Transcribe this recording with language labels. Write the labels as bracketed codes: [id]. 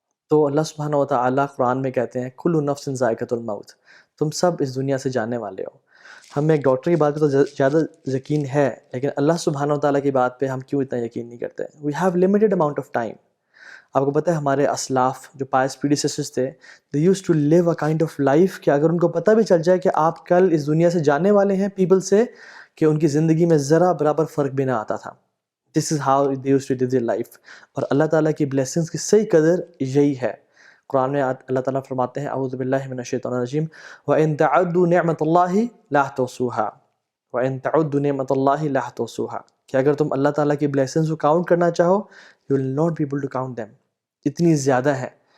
[ur] تو اللہ سبحانہ و تعالیٰ قرآن میں کہتے ہیں [ar] کل نفس ذائقۃ الموت، [ur] تم سب اس دنیا سے جانے والے ہو۔ ہمیں ایک ڈاکٹر کی بات پہ تو زیادہ یقین ہے، لیکن اللہ سبحانہ و تعالیٰ کی بات پہ ہم کیوں اتنا یقین نہیں کرتے؟ [en] We have limited amount of time. [ur] آپ کو پتہ ہے ہمارے اسلاف جو پائس پریڈیسیسرز تھے، [en] they use to live a kind of life [ur] کہ اگر ان کو پتہ بھی چل جائے کہ آپ کل اس دنیا سے جانے والے ہیں پیپل سے، کہ ان کی زندگی میں ذرا برابر فرق بھی نہ آتا تھا۔ [en] This is how they used to live their life. [ur] اور اللہ تعالیٰ کی بلیسنگس کی صحیح قدر یہی ہے. قرآن میں اللہ تعالیٰ فرماتے ہیں [ar] اعوذ باللہ من الشیطان الرجیم وَإِن تَعُدُّوا نِعْمَةَ اللَّهِ لَا تُحْصُوهَا وَإِن تَعُدُّوا نِعْمَةَ اللَّهِ لَا تُحْصُوهَا. [ur] کہ اگر تم اللہ تعالیٰ کی بلیسنگس کو کاؤنٹ کرنا چاہو [en] you will not be able to count them. [ur] اتنی زیادہ ہیں.